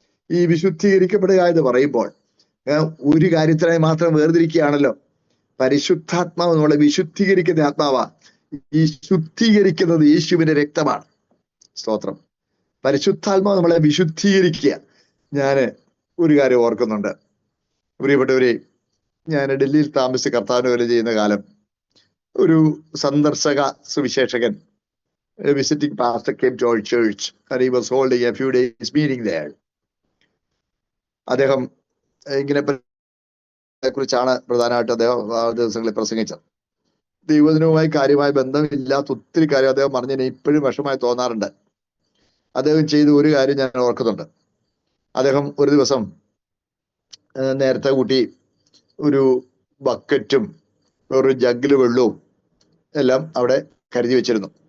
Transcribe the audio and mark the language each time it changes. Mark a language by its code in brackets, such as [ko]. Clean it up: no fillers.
[ml] ഈ വിശുദ്ധീകരിക്കപ്പെടുക എന്ന് പറയുമ്പോൾ ഒരു കാര്യത്തിനായി മാത്രം വേർതിരിക്കുകയാണല്ലോ. പരിശുദ്ധാത്മാവ് നമ്മളെ വിശുദ്ധീകരിക്കുന്ന ആത്മാവാ. ഈ ശുദ്ധീകരിക്കുന്നത് യേശുവിന്റെ രക്തമാണ്. സ്തോത്രം. പരിശുദ്ധാത്മാവ് നമ്മളെ വിശുദ്ധീകരിക്കുക. ഞാൻ ഒരു കാര്യം ഓർക്കുന്നുണ്ട്, പ്രിയപ്പെട്ടവരെ. ഞാൻ ഡൽഹിയിൽ താമസിച്ച് കർത്താവിന് വേല ചെയ്യുന്ന കാലം ഒരു സന്ദർശക Suviseshakan, visiting pastor [en] came to our church and he was holding a few days meeting there. [ml] അദ്ദേഹം ഇങ്ങനെ കുറിച്ചാണ് പ്രധാനമായിട്ട് അദ്ദേഹം ആ ദിവസങ്ങളിൽ പ്രസംഗിച്ചത്. ദൈവദിനവുമായി കാര്യമായ ബന്ധമില്ലാത്ത ഒത്തിരി കാര്യം അദ്ദേഹം പറഞ്ഞതിന് ഇപ്പോഴും വിഷമായി തോന്നാറുണ്ട്. അദ്ദേഹം ചെയ്ത ഒരു കാര്യം ഞാൻ ഓർക്കുന്നുണ്ട്. അദ്ദേഹം ഒരു ദിവസം നേരത്തെ കൂട്ടി ഒരു ബക്കറ്റും ഒരു ജഗ്ഗില് വെള്ളവും എല്ലാം അവിടെ കരുതി വെച്ചിരുന്നു.